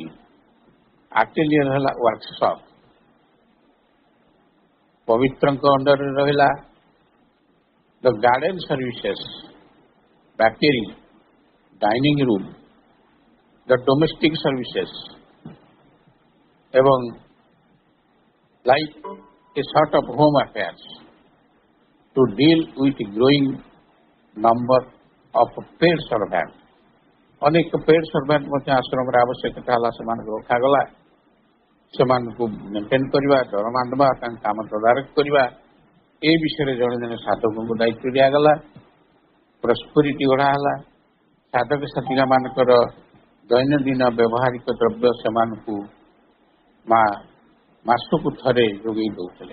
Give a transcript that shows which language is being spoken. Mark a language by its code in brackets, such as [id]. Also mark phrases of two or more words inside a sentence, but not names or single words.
[en] ଆଟେଲିୟର ହେଲା ୱାର୍କସପ୍। [or] ପବିତ୍ରଙ୍କ ଅଣ୍ଡରରେ ରହିଲା [en] the garden services, ବ୍ୟାକେରୀ, dining room, the domestic services ଏବଂ like a sort of home affairs to deal with growing number of paid servants. [or] ଅନେକ [en] paid servant [or] ମଧ୍ୟ ଆଶ୍ରମରେ ଆବଶ୍ୟକତା ହେଲା, ସେମାନଙ୍କୁ ରଖାଗଲା। ସେମାନଙ୍କୁ ମେଣ୍ଟେନ୍ କରିବା, ଦରମା ଦେବା, ତାଙ୍କ କାମ ତଦାରଖ କରିବା, ଏ ବିଷୟରେ ଜଣେ ଜଣେ ସାଧକଙ୍କୁ ଦାୟିତ୍ୱ ଦିଆଗଲା। ପ୍ରସ୍ପରିଟି ଗଢ଼ା ହେଲା। ସାଧକ ସାଧିକାମାନଙ୍କର ଦୈନନ୍ଦିନ ବ୍ୟବହାରିକ ଦ୍ରବ୍ୟ ସେମାନଙ୍କୁ ମା ମାସକୁ ଥରେ ଯୋଗାଇ ଦେଉଥିଲେ।